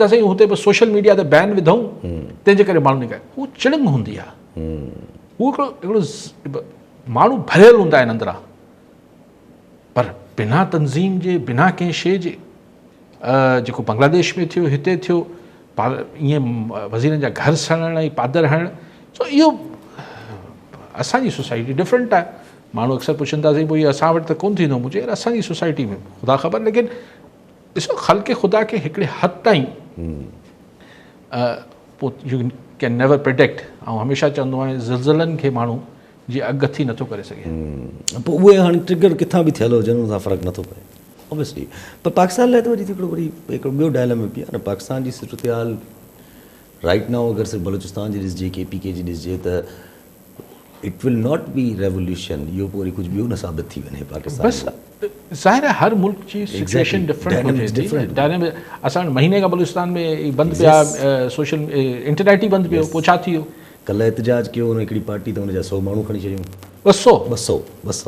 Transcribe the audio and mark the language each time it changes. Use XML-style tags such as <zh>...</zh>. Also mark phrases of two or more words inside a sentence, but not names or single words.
<sd>साईं हुते बि</sd> <en>social media</en> <sd>ते बैन विधऊं, तंहिंजे करे माण्हू निकिरे, हू चिड़िंग हूंदी आहे, हू हिकिड़ो माण्हू भरियल हूंदा आहिनि अंदरां, पर बिना तनज़ीम जे, बिना कंहिं शइ जे, जेको बांग्लादेश में थियो, हिते थियो, ईअं वज़ीरनि जा घर सड़ण ऐं पादर हणण, सो इहो असांजी सोसाइटी डिफरेंट आहे। माण्हू अक्सर पुछनि था साईं पोइ इहो असां वटि त कोन्ह थींदो, मुंहिंजे असांजी सोसाइटी में ख़ुदा ख़बर, लेकिन ॾिसो ख़ल्क़े ख़ुदा खे हिकिड़े हद ताईं पोइ</sd> <en>you can never predict,</en> <sd>ऐं हमेशह चवंदो आहियां ज़लज़लनि खे माण्हू जीअं अॻु नथो करे सघे, पोइ उहे हाणे ट्रिगर किथां बि थियल हुजनि उन सां फ़र्क़ु नथो पए ऑब्वियसली। पर पाकिस्तान लाइ त वरी हिकिड़ो ॿियो डायलेमा बि आहे न, पाकिस्तान जी सूरत हाल</sd> <en>right now</en> <sd>अगरि सिर्फ़ु बलूचिस्तान जी ॾिसिजे, KPK जी ॾिसिजे, त</sd> <en>it will not be revolution,</en> <sd>इहो पोइ वरी कुझु ॿियो न साबित थी वञे पाकिस्तान। बसि ज़ाहिर आहे हर मुल्क जी</sd> <en>situation different.</en> <sd>असां महीने खां बलूचिस्तान में बंदि पिया,</sd> <en>social internet</en> <sd>ई बंदि पियो, पोइ छा थी वियो? कल्ह एहतजाज कयो हुन हिकिड़ी पार्टी, त हुनजा 100 माण्हू खणी छॾियूं, 200।</sd>